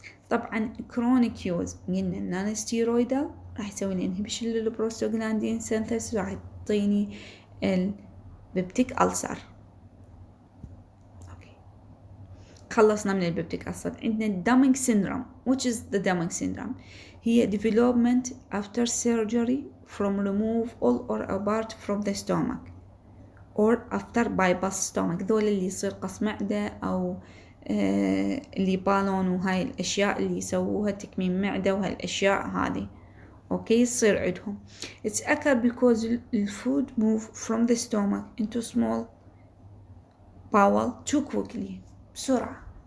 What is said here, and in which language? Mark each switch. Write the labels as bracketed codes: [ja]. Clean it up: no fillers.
[ar] طبعا [en] chronic use [ar] قلنا النون ستيرويدال راح يسوي لي inhibition للبروستوغلاندين synthesis، راح يعطيني البيبتيك ألسر. خلصنا من البيبتيك ألسر. [en] عندنا Dumming syndrome. which is the Dumming syndrome؟ هي development after surgery from remove all or a part from the stomach or after bypass stomach. [ar] ذول اللي يصير قص معدة أو اللي بالون وهاي الأشياء اللي يسووها تكميم معدة وهالأشياء هذه. أوكي يصير عندهم. [en] It's occur because the food move from the stomach into small bowel too quickly، [ar] بسرعة.